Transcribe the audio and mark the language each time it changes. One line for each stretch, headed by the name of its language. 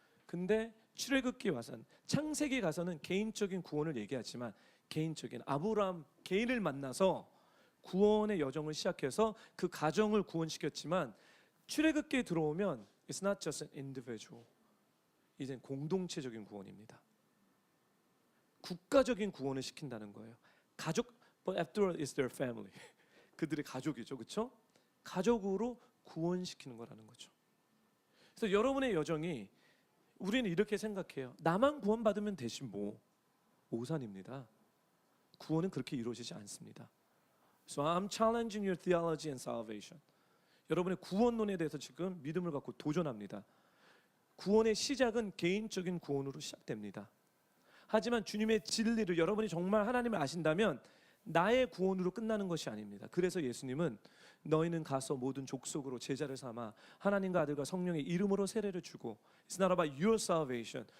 Korean: 근데 출애굽기 와서는 창세기 가서는 개인적인 구원을 얘기하지만 개인적인 아브라함 개인을 만나서 구원의 여정을 시작해서 그 가정을 구원시켰지만 출애굽기에 들어오면
English: it's not just an individual.
Korean: 이젠 공동체적인 구원입니다. 국가적인 구원을 시킨다는 거예요. 가족,
English: but after all, it's their family.
Korean: 그들의 가족이죠, 그렇죠? 가족으로 구원시키는 거라는 거죠. 그래서 여러분의 여정이 우리는 이렇게 생각해요. 나만 구원받으면 되지 뭐. 오산입니다. 구원은 그렇게 이루어지지 않습니다.
English: So I'm challenging your theology and salvation.
Korean: 여러분의 구원론에 대해서 지금 믿음을 갖고 도전합니다. 구원의 시작은 개인적인 구원으로 시작됩니다. 하지만 주님의 진리를 여러분이 정말 하나님을 아신다면 나의 구원으로 끝나는 것이 아닙니다. 그래서 예수님은 너희는 가서 모든 족속으로 제자를 삼아 하나님과 아들과 성령의 이름으로 세례를 주고
English: It's not about your salvation.